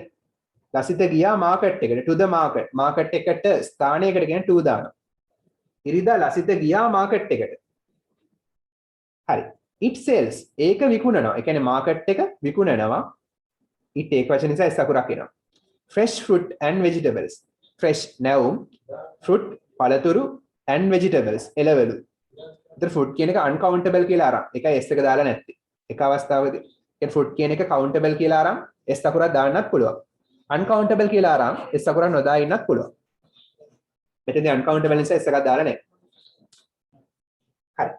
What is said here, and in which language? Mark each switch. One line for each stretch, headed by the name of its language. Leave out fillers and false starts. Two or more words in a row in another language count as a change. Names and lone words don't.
Sinhala: ලසිත ගියා මාකට් එකට
English: to the market.
Sinhala: මාකට් එකට ස්ථානයකට කියන to දානවා. ඉරිදා ලසිත ගියා මාකට් එකට. හරි.
English: it sells
Sinhala: ඒක විකුණනවා. ඒ කියන්නේ මාකට් එක විකුණනවා. it ඒක වචන නිසා s අකුරක් එනවා.
English: fresh fruit and vegetables. fresh නැවුම්, fruit පළතුරු and vegetables එළවලු.
Sinhala: ඒතර fruit කියන එක uncountable කියලා අරන්. ඒකයි s එක දාලා නැත්තේ. එක අවස්ථාවකදී ඒ fruit කියන එක countable කියලා අරන් s අකුරක් දාන්නත් පුළුවන්. uncountable කියලා අරන් s අකුරක් නොදා ඉන්නත් පුළුවන්. මෙතනදී uncountable නිසා s එකක් දාලා නැහැ. හරි.